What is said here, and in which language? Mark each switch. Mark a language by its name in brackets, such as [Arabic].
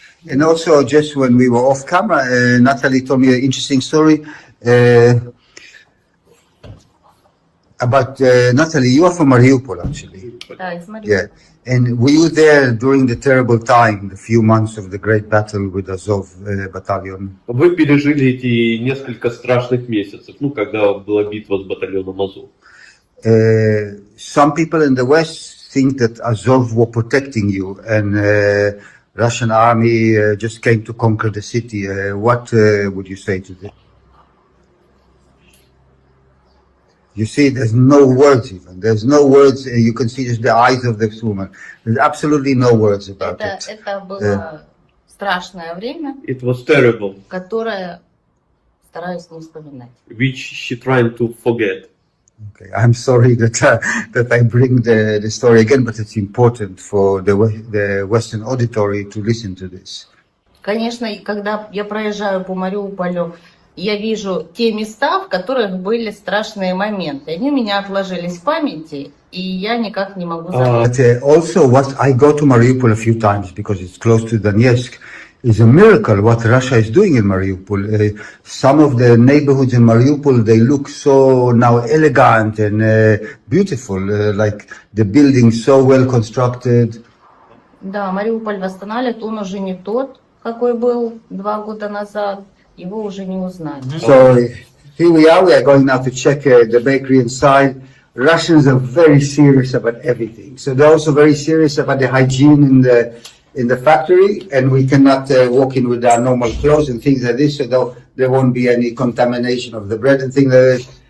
[English] And also, just when we were off camera, Natalie told me an interesting story. But Natalie, you are from Mariupol, actually. Yeah. And were you there during the terrible time, the few months of the great battle with Azov battalion? [Russian] Вы пережили эти несколько страшных месяцев, ну, когда была битва с батальоном Азов. [English] Some people in the West think that Azov were protecting you, and Russian army just came to conquer the city. What would you say to this? You see, there's no words even. There's no words. You can see just the eyes of this woman. There's absolutely no words about it. [Russian] Это было страшное время, [English] It was terrible, [Russian] которое стараюсь не вспоминать. [English] which she trying to forget. Okay, I'm sorry that I bring the story again, but it's important for the Western auditory to listen to this. [Russian] Конечно, когда я проезжаю по Мариуполю, я вижу те места, в которых были страшные моменты. Они у меня отложились в памяти, и я никак не могу забыть. [English] But also, what I go to Mariupol a few times because it's close to Donetsk. Is a miracle what Russia is doing in Mariupol. Some of the neighborhoods in Mariupol, they look so now elegant and beautiful, like the buildings so well constructed. [Russian] Да, Мариуполь восстанавливает, он уже не тот, какой был 2 года назад. Его уже не узнать. [English] So here we are going now to check the bakery inside. Russians are very serious about everything. So they're also very serious about the hygiene in the factory, and we cannot walk in with our normal clothes and things like this, so there won't be any contamination of the bread and things like this.